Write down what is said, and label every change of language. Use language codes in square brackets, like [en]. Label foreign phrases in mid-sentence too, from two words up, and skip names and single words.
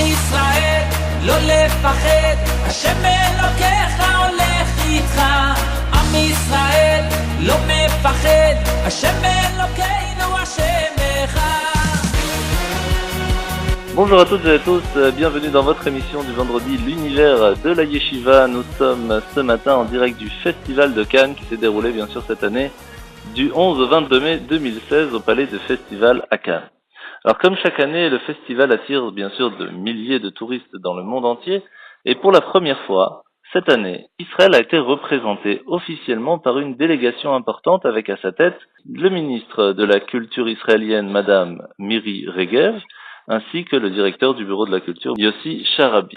[he] ישראל, לא לפחד, השם אלוקיך הולך איתך. עם ישראל, לא מפחד, השם אלוקינו השם אחד. [fr] Bonjour à toutes et à tous, bienvenue dans votre émission du vendredi, l'univers de la Yeshiva. Nous sommes ce matin en direct du Festival de Cannes qui s'est déroulé bien sûr cette année du 11 au 22 mai 2016 au Palais de Festival à Cannes. Alors comme chaque année, le festival attire bien sûr de milliers de touristes dans le monde entier et pour la première fois, cette année, Israël a été représenté officiellement par une délégation importante avec à sa tête le ministre de la Culture israélienne, Madame Miri Regev, ainsi que le directeur du bureau de la culture, Yossi Sharabi.